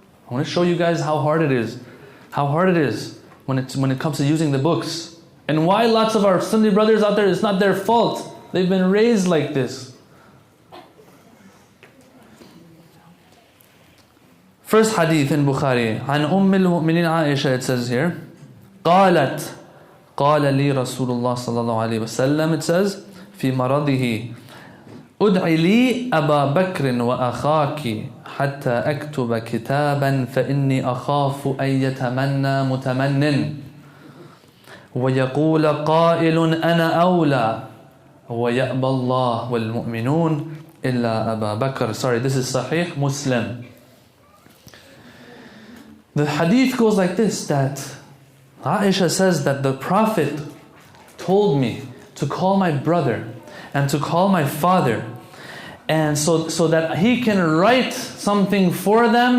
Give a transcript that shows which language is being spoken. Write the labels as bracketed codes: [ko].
[en] I want to show you guys how hard it is. How hard it is when it comes to using the books. And why lots of our Sunni brothers out there, it's not their fault. They've been raised like this. First hadith in Bukhari. [ar] عن المؤمنين عائشة, [en] it says here. [ar] قالت قال لي رسول الله صلى الله عليه وسلم, [en] it says, [ar] في مرضه ادعي لي أبا بكر وأخاك حتى أكتب كتابا فإني أخاف أن يتمنى متمن ويقول قائل أنا أولى ويأبى الله والمؤمنون إلا أبا بكر. [en] Sorry, this is Sahih Muslim. The hadith goes like this, that Aisha says that the Prophet told me to call my brother and to call my father, and so that he can write something for them.